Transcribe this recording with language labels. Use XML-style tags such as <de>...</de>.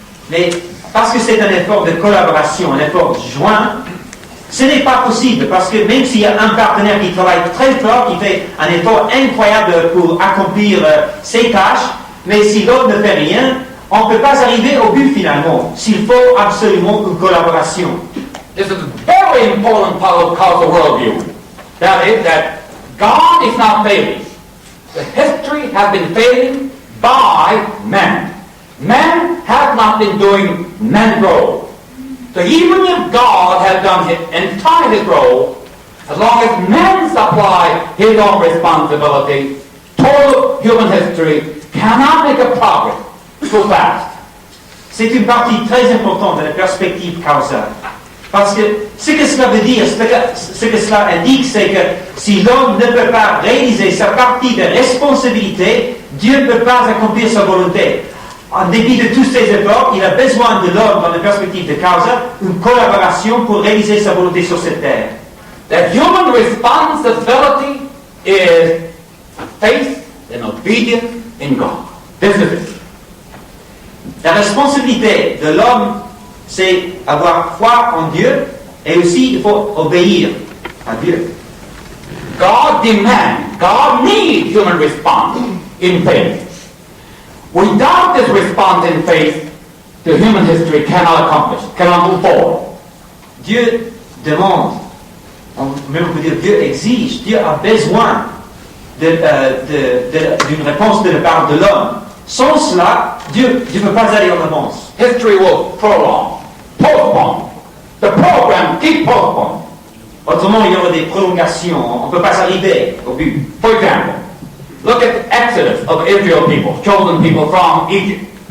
<fr>Mais parce que c'est un effort de collaboration, un effort joint, ce n'est pas possible, parce que même s'il y a un partenaire qui travaille très fort, qui fait un effort incroyable pour accomplir ses tâches, mais si l'autre ne fait rien, on ne peut pas arriver au but finalement, s'il faut absolument une collaboration.</fr> <en>This is a very important part of Causa worldview. That is that God is not failing. The history has been failing by men. Men have not been doing men's role. So even if God has done his entire role, as long as men supply his own responsibility, total human history cannot make a progress so fast.</en> <fr>C'est une partie très importante de la perspective Causa. Parce que ce que cela veut dire, ce que cela indique, c'est que si l'homme ne peut pas réaliser sa partie de responsabilité, Dieu ne peut pas accomplir sa volonté. En dépit de tous ses efforts, il a besoin de l'homme, dans la perspective de Causa, une collaboration pour réaliser sa volonté sur cette terre.</fr> <en>That human responsibility is faith and obedience in God. This is it.</en> <fr>La responsabilité de l'homme, c'est avoir foi en Dieu, et aussi il faut obéir à Dieu.</fr> <en>God demands, God needs human response in faith. Without this response in faith, the human history cannot accomplish, cannot move forward.</en> <fr>Dieu demande, même on peut dire Dieu exige, Dieu a besoin d'une réponse de la part de l'homme. Sans cela, Dieu ne peut pas aller en avance.</fr> <en>History will prolong, postpone. The program keeps postponing.</en> <fr>Autrement, il y aura des prolongations, on ne peut pas arriver au but.</fr> <en>For example, look at the exodus of Israel people, chosen people from Egypt.</en>